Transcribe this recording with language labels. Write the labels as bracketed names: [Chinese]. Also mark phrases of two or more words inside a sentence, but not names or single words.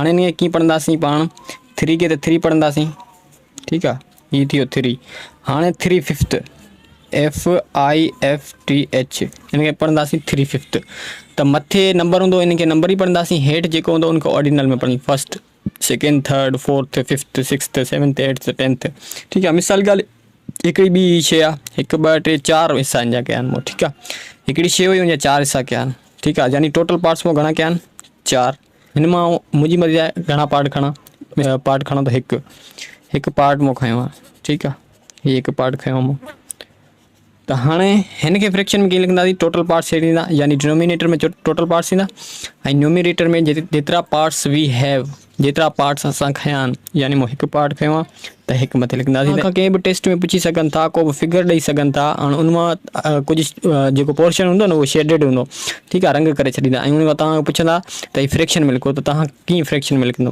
[Sindhi] हाणे इनखे कीअं पढ़ंदासीं पाण, 3 खे त 3 पढ़ंदासीं, ठीक आहे, हीअ थी वियो 3। हाणे 3/5, FIFTH, इनखे पढ़ंदासीं 3/5, त मथे नंबर हूंदो, इनखे नंबर ई पढ़ंदासीं, हेठि जेको हूंदो उनखे ऑर्डिनल में पढ़ंदासीं, 1st 2nd 3rd 4th 5th 6th 7th 8th 10th, ठीक आहे। मिसाल ॻाल्हि हिकिड़ी ॿी शइ आहे, 1 2 3 4 हिसा हिन जा कया आहिनि मूं, ठीक आहे। हिकिड़ी शइ हुई, हुन जा 4 हिसा कया आहिनि, ठीक आहे, यानी [English] total parts [Sindhi] मूं घणा कया आहिनि, 4। हिन मां मुंहिंजी मर्ज़ी आहे घणा पार्ट खणा, त हिकु पार्ट मूं खयो आहे, ठीक आहे, हीअ हिकु पार्ट खयो मूं। त हाणे हिन खे फ्रैक्शन में कीअं लिखंदासीं, [English] total parts [Sindhi] हेठि ईंदा, यानी डिनोमिनेटर में [English] total parts [Sindhi] ईंदा, ऐं न्यूमिनेटर में जेतिरा [English] parts we have, [Sindhi] जेतिरा पार्ट्स असां खया आहिनि, यानी मूं हिकु पार्ट खयो आहे त हिकु मथे लिखंदासीं। तव्हां कंहिं बि टेस्ट में पुछी सघनि था, को बि फिगर ॾेई सघनि था, हाणे उन मां कुझु जेको पोर्शन हूंदो न उहो शेडेड हूंदो, ठीक आहे, रंग करे छॾींदा, ऐं उन खां तव्हां पुछंदा त हीअ फ्रैक्शन में लिखो, त तव्हां कीअं फ्रैक्शन में लिखंदो।